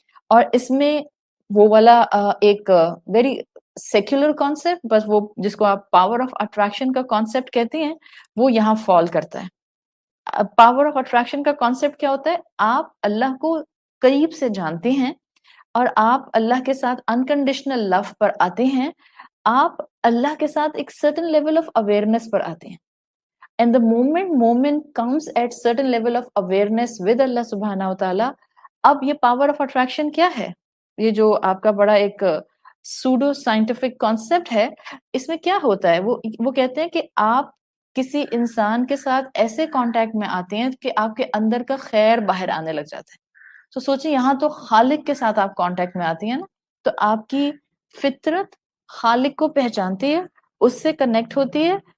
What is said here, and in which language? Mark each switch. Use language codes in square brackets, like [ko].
[ur] اور اس میں وہ والا ایک ویری سیکولر کانسیپٹ، بس وہ جس کو آپ پاور آف اٹریکشن کا کانسیپٹ کہتے ہیں، وہ یہاں فال کرتا ہے. پاور آف اٹریکشن کا کانسیپٹ کیا ہوتا ہے؟ آپ اللہ کو قریب سے جانتے ہیں اور آپ اللہ کے ساتھ انکنڈیشنل لو پر آتے ہیں. آپ اللہ کے ساتھ ایک سرٹن لیول آف اویئرنیس پر آتے ہیں. [en] And the moment comes at certain level of awareness with Allah سبحانہ وتعالی. [ur] اب یہ پاور آف اٹریکشن کیا ہے؟ یہ جو آپ کا بڑا ایک سوڈو سائنٹیفک کانسیپٹ ہے، اس میں کیا ہوتا ہے؟ وہ کہتے ہیں کہ آپ کسی انسان کے ساتھ ایسے کانٹیکٹ میں آتے ہیں کہ آپ کے اندر کا خیر باہر آنے لگ جاتا ہے. تو سوچیں یہاں تو خالق کے ساتھ آپ کانٹیکٹ میں آتی ہیں نا، تو آپ کی فطرت خالق کو پہچانتی ہے، اس سے کنیکٹ ہوتی ہے.